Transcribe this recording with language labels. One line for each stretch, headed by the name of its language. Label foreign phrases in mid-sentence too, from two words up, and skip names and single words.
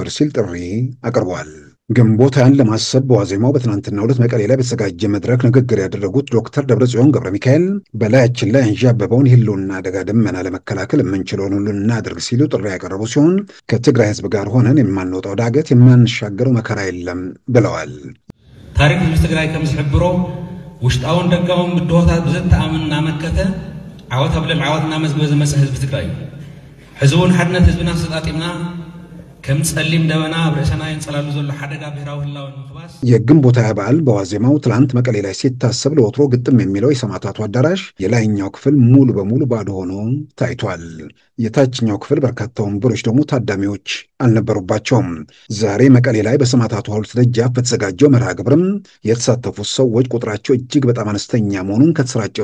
Amharic: ይከበር ሲል ጥሪ አቅርቧል። ግንቦት ሃያን ለማሰብ በዋዜማው በትናንትናው ዕለት መቀሌ ላይ በተዘጋጀ መድረክ ንግግር ያደረጉት ዶክተር ደብረጽዮን ገብረ ሚካኤል በላያችን ላይ አንዣበበውን የህልውና አደጋ ደመና ለመከላከል የምንችለውን ሁሉ እናድርግ ሲሉ ጥሪ ያቀረቡ ሲሆን ከትግራይ ህዝብ ጋር ሆነን የማንወጣው ዳገት የማንሻገረው መከራ የለም ብለዋል።
Tigrinya: ታሪክ ህዝቢ ትግራይ ከም ዝሕብሮ ውሽጣውን ደጋውን ምድሆታት ብዘተኣምንና መከተ ዓወት ኣብለም ዓወትና መዝበ ዝመጽእ ህዝቢ ትግራይ ህዝቡን ሓድነት ህዝብና ተሰጣጢምና ከም ጸሊም ደበና ብርእሰና ይንጸላሉ ዘሎ ሓደጋ ብሔራዊ ህላውን ምኽባስ
Amharic: የግንቦት ሃያ በዓል በዋዜማው ትላንት መቀሌ ላይ ሲታሰብ ለወትሮ ግጥም የሚለው የሰማዕታቱ አዳራሽ የላይኛው ክፍል ሙሉ በሙሉ ባዶ ሆኖ ታይቷል። የታችኛው ክፍል በርካታ ወንበሮች ደግሞ ታዳሚዎች አልነበሩባቸውም። ዛሬ መቀሌ ላይ በሰማዕታቱ ሐውልት ደጃፍ በተዘጋጀው መርሃ ግብርም የተሳተፉት ሰዎች ቁጥራቸው እጅግ በጣም አነስተኛ መሆኑን ከተሰራጨው